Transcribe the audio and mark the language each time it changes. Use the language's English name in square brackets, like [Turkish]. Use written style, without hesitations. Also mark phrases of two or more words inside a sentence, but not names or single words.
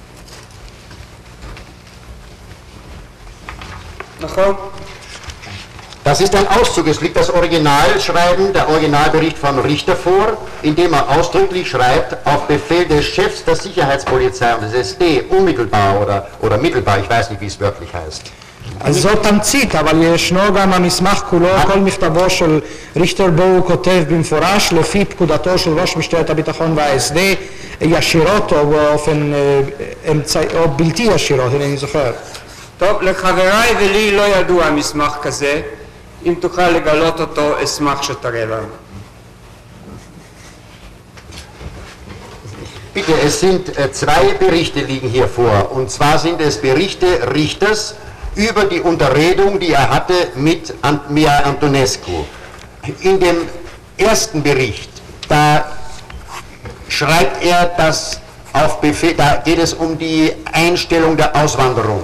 [Hebrew] נכון? [German] Das ist ein Auszug, es liegt das Originalschreiben, der Originalbericht von Richter vor, in dem er ausdrücklich schreibt, auf Befehl des Chefs der Sicherheitspolizei und des SD, unmittelbar oder mittelbar, ich weiß nicht, wie es wörtlich heißt. [Hebrew] אז זאת תמצית, אבל ישנו גם המסמך כולו, כל מכתבו של ריכטר בו הוא כותב במפורש לפי פקודתו של ראש משטרת הביטחון וה-SD ישירות או באופן או בלתי ישירות, אני זוכר. טוב, לחבריי ולי לא ידוע מסמך כזה, אם תוכל לגלות אותו, אשמח שתראה לנו. [German] Bitte, es sind zwei Berichte liegen hier vor, und zwar sind es Berichte Richters über die Unterredung, die er hatte mit Mia Antonescu. In dem ersten Bericht, da schreibt er, dass auf Befehl, da geht es um die Einstellung der Auswanderung.